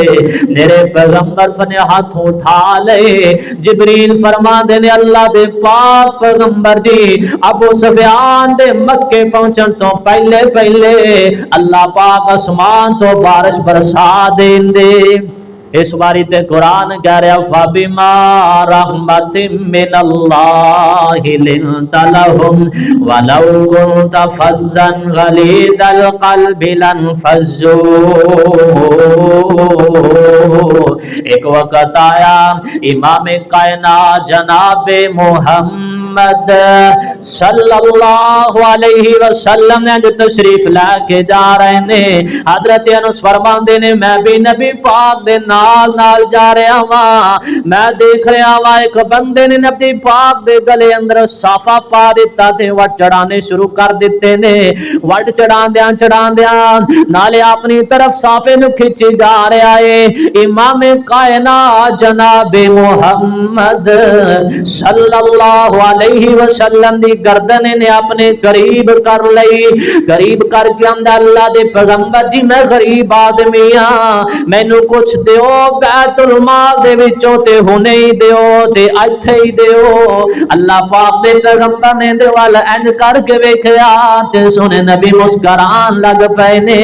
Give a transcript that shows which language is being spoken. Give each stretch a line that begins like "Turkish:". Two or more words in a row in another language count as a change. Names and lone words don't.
Punjabi: میرے پیغمبر نے ہتھ اٹھا لئے جبرئیل فرماندے نیں اللہ دے پاک پیغمبر جی ابو سفیان دے مکے پہنچن توں پہلے پہلے اللہ پاک آسمان توں بارش برسا دیندے. اس واری تے قرآن کہہ رہیا
Arabic: فبما رحمة من الله لنت لهم ولو كنت فظا غليظ القلب لانفضوا.
Punjabi: اک وقت آیا امام کائنات جناب محمد
Arabic: صلى الله عليه وسلم
Punjabi: نے جو تشریف لا کے جا رہے نیں حضرت انس فرماندے نیں میں وی نبی پاک دے نال نال جا رہیا واں میں ویکھ رہیا واں اک بندے نے نبی پاک دے گلے اندر صافہ پا دتا تے وٹ چڑھانے شروع کر دتے نیں. وٹ چڑھاندیاں نالے اپنی طرف صافے نوں کھچی جا رہیا اے. امام کائنات جناب محمد
Arabic: صلى الله عليه عليه وسلم
Punjabi: دی گردن نوں اپنے قریب کر لئی. قریب کر کے آکھدا اللہ دے پیغمبر جی میں غریب آدمی ہاں، مینوں کجھ دیو بیت المال دے وچوں تے ہنے ای دیو تے ایتھے ای دیو. اللہ پاک دے پیغمبر نے دے ول انج کر کے ویکھیا تے سوہنے نبی مسکران لگ پئے نیں.